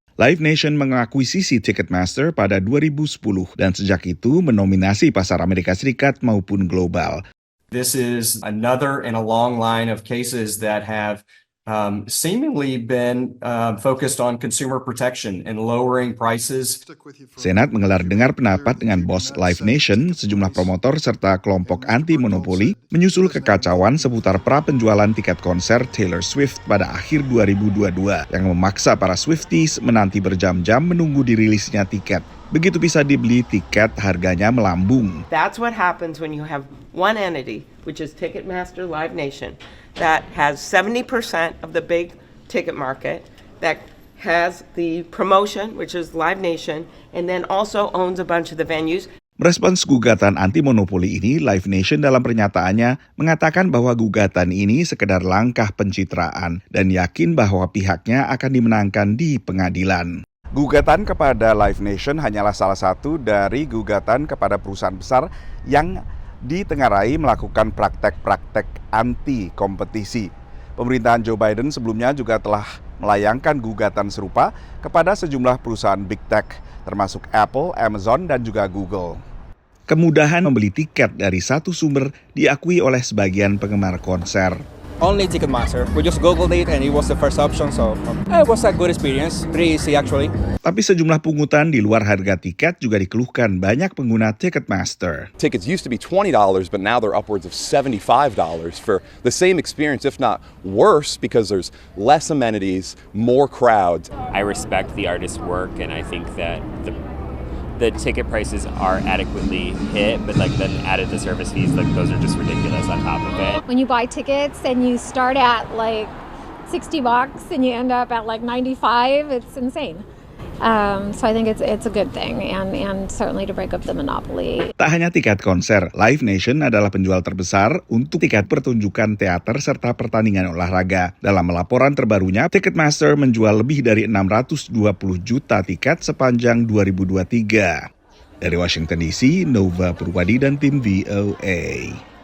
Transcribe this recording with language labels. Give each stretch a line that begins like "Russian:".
Indonesian: Live Nation mengakuisisi Ticketmaster pada 2010 dan sejak itu menominasi pasar Amerika Serikat maupun global.
English: This is another in a long line of cases that have seemingly been focused on consumer protection and lowering prices.
Indonesian: Senat menggelar dengar pendapat dengan bos Live Nation, sejumlah promotor serta kelompok anti-monopoli menyusul kekacauan seputar pra-penjualan tiket konser Taylor Swift pada akhir 2022 yang memaksa para Swifties menanti berjam-jam menunggu dirilisnya tiket. Begitu bisa dibeli tiket, harganya melambung.
English: That's what happens when you have one entity, which is Ticketmaster Live Nation, that has 70% of the big ticket market, that has the promotion, which is Live Nation, and then also owns a bunch of the venues.
Indonesian: Merespons gugatan anti-monopoli ini, Live Nation dalam pernyataannya mengatakan bahwa gugatan ini sekedar langkah pencitraan dan yakin bahwa pihaknya akan dimenangkan di pengadilan. Gugatan kepada Live Nation hanyalah salah satu dari gugatan kepada perusahaan besar yang ditengarai melakukan praktek-praktek anti-kompetisi. Pemerintahan Joe Biden sebelumnya juga telah melayangkan gugatan serupa kepada sejumlah perusahaan big tech, termasuk Apple, Amazon, dan juga Google. Kemudahan membeli tiket dari satu sumber diakui oleh sebagian penggemar konser.
English: Only Ticketmaster. We just Googled it and it was the first option, so it was a good experience. Pretty easy actually.
Indonesian: Tapi sejumlah pungutan di luar harga tiket juga dikeluhkan banyak pengguna Ticketmaster.
English: Tickets used to be $20, but now they're upwards of $75 for the same experience, if not worse, because there's less amenities, more crowds. I respect the artist's work, and I think that the ticket prices are adequately hit, but like then added the service fees, like those are just ridiculous on top of it. When you buy tickets and you start at like $60 and you end up at like 95, it's insane. So I think it's a good thing and certainly to break up the monopoly.
Indonesian: Tak hanya tiket konser, Live Nation adalah penjual terbesar untuk tiket pertunjukan teater serta pertandingan olahraga. Dalam laporan terbarunya, Ticketmaster menjual lebih dari 620 juta tiket sepanjang 2023. Dari Washington DC, Nova Purwadi dan tim VOA.